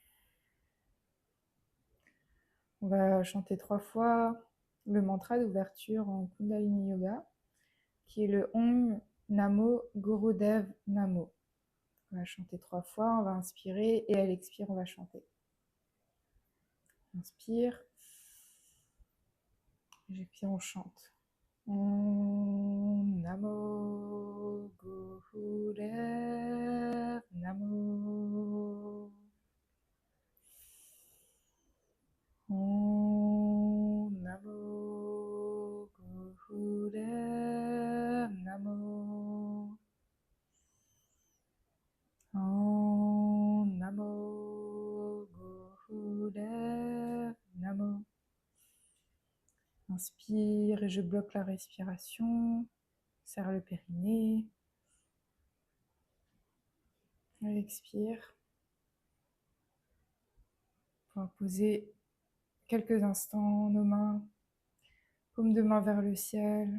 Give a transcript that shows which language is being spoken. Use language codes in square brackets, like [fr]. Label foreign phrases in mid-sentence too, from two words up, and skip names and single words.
[fr] On va chanter 3 fois le mantra d'ouverture en Kundalini Yoga, qui est le [sa] Om Namo Gurudev Namo. [fr] On va chanter 3 fois, on va inspirer et à l'expire, on va chanter. Inspire, et puis on chante. [sa] Om Namo Gurudev Namo. Om Namo Gurudev Namo. Om Namo Gurudev Namo. [fr] Inspire et je bloque la respiration. Serre le périnée. Expire. On va poser quelques instants nos mains, paume de main vers le ciel.